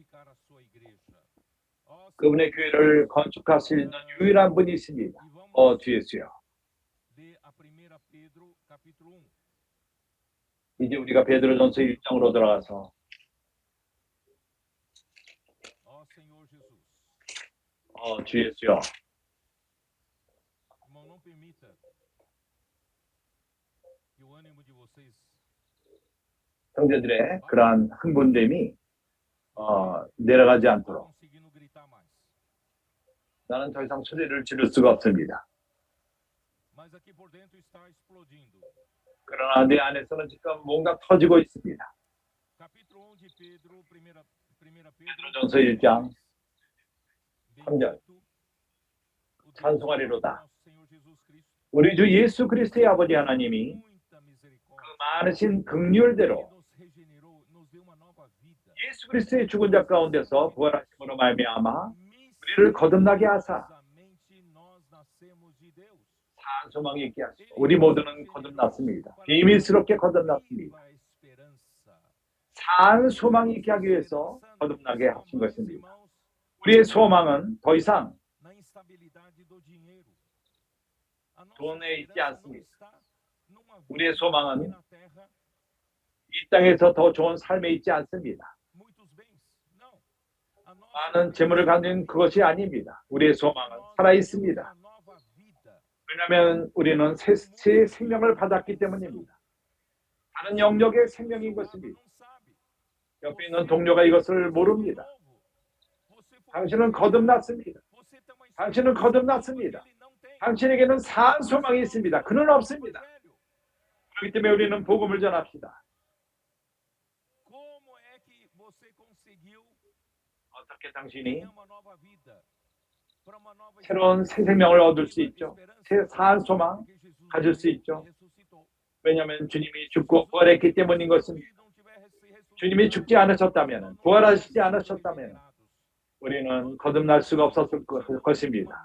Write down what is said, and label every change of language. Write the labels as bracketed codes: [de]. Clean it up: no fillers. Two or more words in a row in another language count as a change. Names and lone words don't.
[ko] 그분의 교회를 건축할 수 있는 유일한 분이 있습니다. 뒤에서요. 이제 우리가 베드로전서 1장으로 들어가서 뒤에서요. [pt] Irmão, não permita que o ânimo de vocês [ko] 형제들의 그러한 흥분됨이 내려가지 않도록 [pt] conseguindo gritar mais. [ko] 나는 더 이상 소리를 지를 수가 없습니다. [pt] Mas aqui por dentro está explodindo. [ko] 그러나 내 안에서는 지금 뭔가 터지고 있습니다. [pt] Capítulo 1 de Pedro, primeira [ko] 베드로전서 1장 3절. [pt] Bendito o Deus [ko] 찬송하리로다. [pt] nosso Senhor Jesus Cristo, [ko] 우리 주 예수 그리스도의 아버지 하나님이 [pt] muita [ko] 그 [pt] misericórdia, [ko] 많으신 [pt] que [ko] 긍휼대로 [pt] nos regenerou, nos deu uma nova vida. [ko] 예수 그리스도의 죽은 자 가운데서 부활하심으로 말미암아 우리를 거듭나게 하사 [pt] Misteriosamente nós nascemos de Deus. [ko] 산 소망이 있게 하시고 우리 모두는 거듭났습니다. 비밀스럽게 거듭났습니다. [pt] Viva a esperança. [ko] 산 소망이 있게 하기 위해서 거듭나게 하신 것입니다. 우리의 소망은 더 이상 [pt] Na instabilidade do dinheiro. A nossa [ko] 돈에 있지 [pt] esperança não [ko] 않습니다. [pt] está numa vida [ko] 우리의 소망은 [pt] aqui na terra, [ko] 이 땅에서 더 좋은 삶에 있지 않습니다. [pt] muitos bens. Não. A nossa [ko] 많은 재물을 가진 그것이 아닙니다. 우리의 소망은 살아 있습니다. [pt] uma nova vida. [ko] 왜냐하면 우리는 새 생명을 받았기 때문입니다. 다른 영역의 생명인 것입니다. [pt] Não sabe. [ko] 옆에 있는 동료가 이것을 모릅니다. 당신은 거듭났습니다. 당신은 거듭났습니다. 당신에게는 산 소망이 있습니다. 그는 없습니다. 그렇기 때문에 우리는 복음을 전합시다. [pt] Como é que você conseguiu [ko] 어떻게 당신이 [pt] ganhar uma nova vida? Para uma nova [ko] 새로운 새 생명을 얻을 수 있죠. 새 산 소망 가질 수 있죠. 왜냐하면 주님이 죽고 부활했기 때문인 것입니다. 주님이 죽지 않으셨다면, 부활하시지 않으셨다면 우리는 거듭날 수가 없었을 것입니다.